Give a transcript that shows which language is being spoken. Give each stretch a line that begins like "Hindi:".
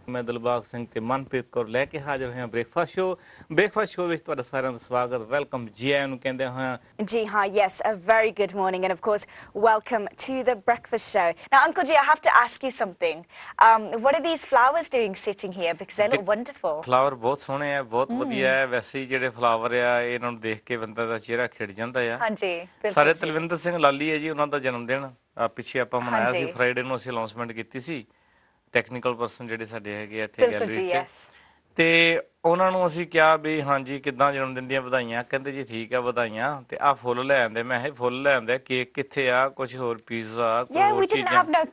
Punjabi: ਮੈਂ ਦਿਲਬਾਗ ਸਿੰਘ ਤੇ ਮਨਪ੍ਰੀਤ ਕੌਰ ਲੈ ਕੇ ਹਾਜ਼ਰ ਹਾਂ ਬ੍ਰੇਕਫਾਸਟ ਸ਼ੋ ਵਿੱਚ ਤੁਹਾਡਾ ਸਾਰਿਆਂ ਦਾ ਸਵਾਗਤ ਵੈਲਕਮ ਜੀ ਆਇਆਂ ਨੂੰ ਕਹਿੰਦੇ ਹਾਂ ਜੀ ਹਾਂ
English: yes a very good morning and of course welcome to the breakfast show. Now Uncle G, I have to ask you something. What are these flowers doing sitting here because they look wonderful?
Punjabi: Flower ਬਹੁਤ ਸੋਹਣੇ ਆ ਬਹੁਤ ਵਧੀਆ ਹੈ ਵੈਸੇ ਹੀ ਜਿਹੜੇ flower ਆ ਇਹਨਾਂ ਨੂੰ ਦੇਖ ਕੇ ਬੰਦਾ ਦਾ ਚਿਹਰਾ ਖਿੜ ਜਾਂਦਾ ਆ ਹਾਂਜੀ ਸਾਰੇ ਤਲਵਿੰਦਰ ਸਿੰਘ ਲਾਲੀ ਹੈ ਜੀ ਉਹਨਾਂ ਦਾ ਜਨਮ ਦਿਨ ਪਿੱਛੇ ਆਪਾਂ ਮਨਾਇਆ ਸੀ ਫਰਾਈਡੇ ਨੂੰ ਅਸੀਂ ਅਨਾਉਂਸਮੈਂਟ ਕੀਤੀ ਸੀ ਟੈਕਨੀਕਲ ਪਰਸਨ ਜਿਹੜੇ ਸਾਡੇ ਹੈਗੇ ਇੱਥੇ ਗੈਲਰੀ 'ਚ ਤੇ ਉਹਨਾਂ ਨੂੰ ਅਸੀਂ ਕਿਹਾ ਵੀ ਹਾਂਜੀ ਕਿੱਦਾਂ ਜਨਮ ਦਿਨ ਦੀਆਂ ਵਧਾਈਆਂ ਕਹਿੰਦੇ ਜੀ ਠੀਕ ਆ ਵਧਾਈਆਂ ਤੇ ਆ ਫੁੱਲ ਲੈ ਆਂਦੇ ਮੈਂ ਇਹ ਫੁੱਲ ਲੈ ਆਂਦੇ ਕੇਕ ਕਿੱਥੇ ਆ ਕੁਝ ਹੋਰ ਪੀਜ਼ਾ ਕੋਈ ਹੋਰ ਚੀਜ਼ਾਂ